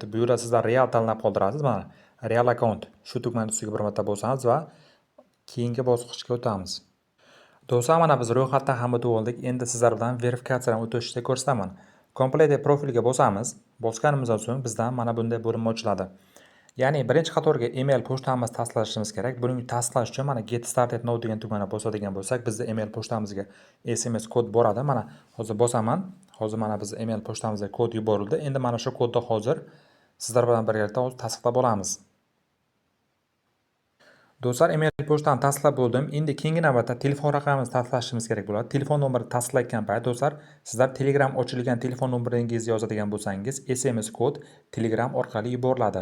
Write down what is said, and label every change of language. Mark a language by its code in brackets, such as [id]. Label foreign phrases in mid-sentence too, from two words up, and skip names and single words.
[uz] Bu yerda sizlar real tanlab qoldirasiz. Mana real akkaunt shu tugmani ustiga bir marta bosamiz va keyingi bosqichga o'tamiz. Do'stlar, mana biz ro'yxatdan ham o'tib oldik. Endi sizlar bilan verifikatsiyadan o'tishni ko'rsataman. Complete profilga bosamiz. Bosganimizdan so'ng bizdan mana bunday bo'linma ochiladi. Ya'ni birinchi qatorga email pochtamizni tasdiqlashimiz kerak. Buni tasdiqlash uchun mana [en] get started now [uz] degan tugmani bosadigan bo'lsak, bizda email pochtamizga SMS kod boradi. Mana hozir bosaman. Hozir mana biz email pochtamizga kod yuborildi. Endi mana shu kodni hozir sizlar bilan birgalikda tasdiqlab olamiz. Do'stlar, email pochtani tasdiqlab bo'ldim. Endi keyingi navbatda telefon raqamimizni tasdiqlashimiz kerak bo'ladi. Telefon nomerini tasdiqlayotgan payt do'stlar, sizlar Telegram ochilgan telefon nomeringizni yozadigan bo'lsangiz, SMS kod Telegram orqali yuboriladi.